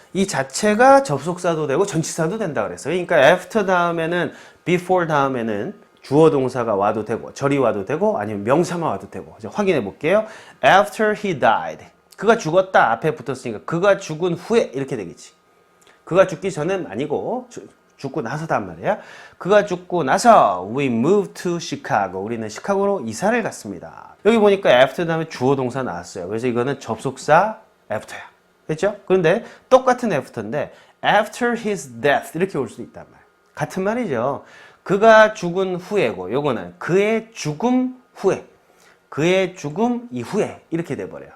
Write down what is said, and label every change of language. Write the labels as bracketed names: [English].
[Korean] 이 자체가 접속사도 되고 전치사도 된다 그랬어요. 그러니까 after 다음에는 before 다음에는 주어 동사가 와도 되고 절이 와도 되고 아니면 명사만 와도 되고 이제 확인해 볼게요. [English] After he died. [Korean] 그가 죽었다 앞에 붙었으니까 그가 죽은 후에 이렇게 되겠지. 그가 죽기 전은 아니고 죽고 나서단 말이야. 그가 죽고 나서 [English] we moved to Chicago. [Korean] 우리는 시카고로 이사를 갔습니다. 여기 보니까 after 다음에 주어 동사 나왔어요. 그래서 이거는 접속사 after야. 됐죠? 그런데 똑같은 after인데 [English] after his death [Korean] 이렇게 올 수도 있단 말이야. 같은 말이죠. 그가 죽은 후에고 요거는 그의 죽음 후에 그의 죽음 이후에 이렇게 돼버려요.